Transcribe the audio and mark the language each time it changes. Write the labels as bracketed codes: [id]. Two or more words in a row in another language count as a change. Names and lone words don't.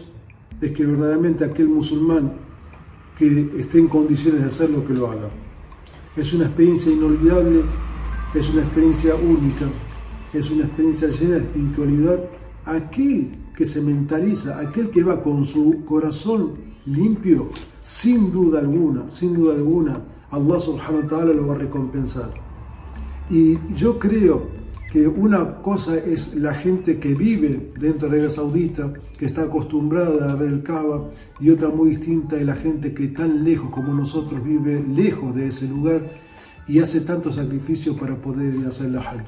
[es] Es que verdaderamente aquel musulmán que esté en condiciones de hacerlo, que lo haga. Es una experiencia inolvidable, es una experiencia única, es una experiencia llena de espiritualidad. Aquel que se mentaliza, aquel que va con su corazón limpio, sin duda alguna, [ar] الله سبحانه وتعالى [es] lo va a recompensar. Y yo creo que una cosa es la gente que vive dentro de Arabia Saudita, que está acostumbrada a ver el Kaaba, y otra muy distinta es la gente que tan lejos como nosotros vive lejos de ese lugar y hace tanto sacrificio para poder hacer la Hajj.